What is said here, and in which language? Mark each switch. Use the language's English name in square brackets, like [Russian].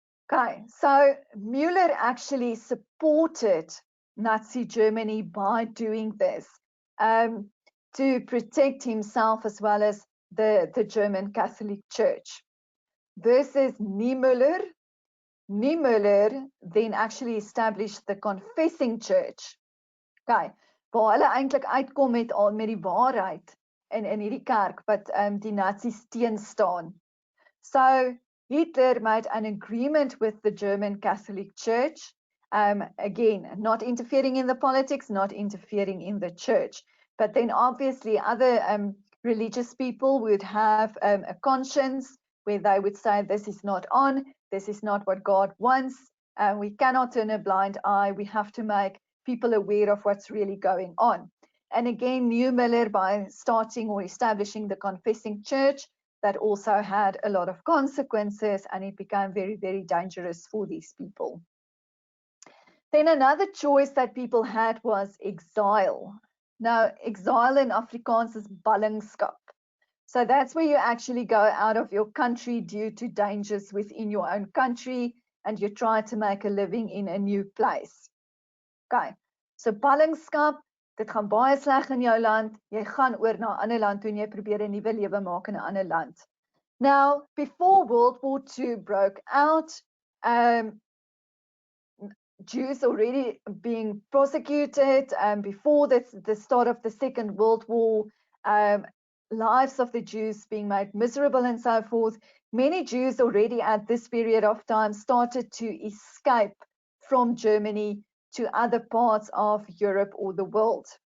[English] Okay, so Müller actually supported Nazi Germany by doing this to protect himself as well as the German Catholic Church. Versus Niemöller. Niemöller then actually established the Confessing Church. [Afrikaans] Okay, waar hulle eintlik uitkom met die waarheid in hierdie kerk wat die Nazis teenstaan. [English] So Hitler made an agreement with the German Catholic Church, again, not interfering in the politics, not interfering in the church. But then obviously other religious people would have a conscience where they would say, this is not on, this is not what God wants, we cannot turn a blind eye, we have to make people aware of what's really going on. And again, Niemöller, by starting or establishing the Confessing Church, that also had a lot of consequences, and it became very, very dangerous for these people. Then another choice that people had was exile. Now, exile in Afrikaans is ballingskap. So that's where you actually go out of your country due to dangers within your own country, and you try to make a living in a new place. [Afrikaans] Okay, so ballingskap, dit gaan baie sleg in jou land, jy gaan oor na 'n ander land toe en jy probeer 'n nuwe lewe maak in 'n ander land. [English] Now, before World War II broke out, Jews already being prosecuted, before the start of the Second World War, lives of the Jews being made miserable and so forth, many Jews already at this period of time started to escape from Germany to other parts of Europe or the world.